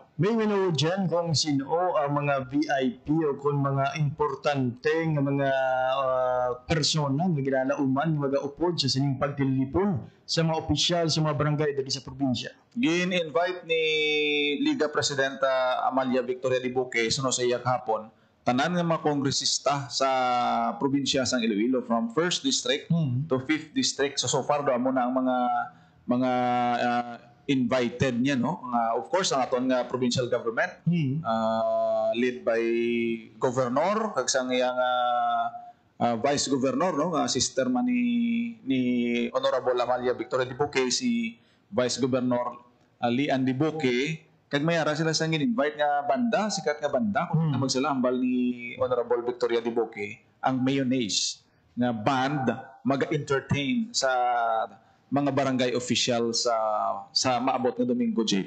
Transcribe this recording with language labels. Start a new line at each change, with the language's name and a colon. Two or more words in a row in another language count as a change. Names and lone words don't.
Hiligaynon: May mino dyan kung sino ang mga VIP o kung mga importante nga mga persona nga ginalauman mag-upod sa sining pagtilipon sa mga opisyal sa mga barangay dito sa probinsya. Gin-invite ni Liga Presidenta Amalia Victoria Dibuque suno sa iyang hapon tanan nga mga kongresista sa probinsya sang Iloilo
English: from 1st district to 5th district. So far
Hiligaynon: do amo na ang mga invited niya no. Of course ang aton nga
English: provincial government led by governor
Hiligaynon: kag sang iyang vice governor no, sister man ni Honorable Amalia Victoria Dibuque, si Vice Governor Lian Dibuque, kag mayara sila sang invite nga banda, sikat nga banda kung na magsalambal ni Honorable Victoria Dibuque, ang Mayonnaise nga band mag-entertain sa mga barangay official sa maabot na Domingo, Jay.